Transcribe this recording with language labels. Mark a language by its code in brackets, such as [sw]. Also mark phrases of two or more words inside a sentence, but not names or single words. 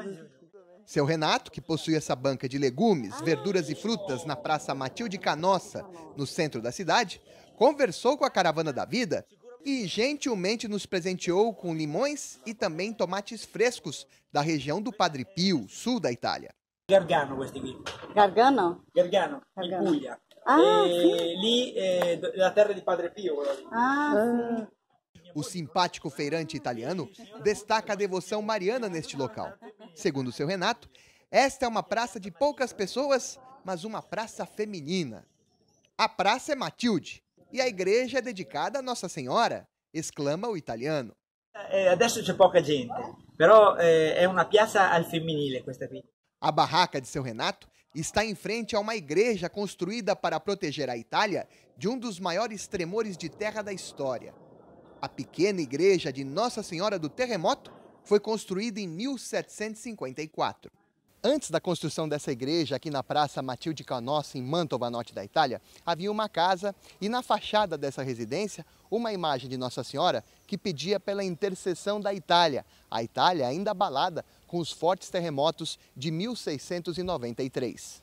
[pt] Seu Renato, que possui essa banca de legumes, verduras e frutas na Praça Matilde Canossa, no centro da cidade, conversou com a Caravana da Vida e gentilmente nos presenteou com limões e também tomates frescos da região do Padre Pio, sul da Itália. [it] Gargano questi qui. Gargano? Gargano, in Puglia. Sì. Lì la terra di Padre Pio. Sì. [pt] O simpático feirante italiano destaca a devoção mariana neste local. Segundo seu Renato, esta é uma praça de poucas pessoas, mas uma praça feminina. A praça é Matilde e a igreja é dedicada a Nossa Senhora, exclama o italiano. [it] Adesso c'è poca gente, però è una piazza al femminile questa qui. [pt] A barraca de seu Renato está em frente a uma igreja construída para proteger a Itália de um dos maiores tremores de terra da história. A pequena igreja de Nossa Senhora do Terremoto foi construída em 1754. Antes da construção dessa igreja, aqui na Praça Matilde Canossa, em Mantova, norte da Itália, havia uma casa e na fachada dessa residência, uma imagem de Nossa Senhora que pedia pela intercessão da Itália, a Itália ainda abalada com os fortes terremotos de 1693.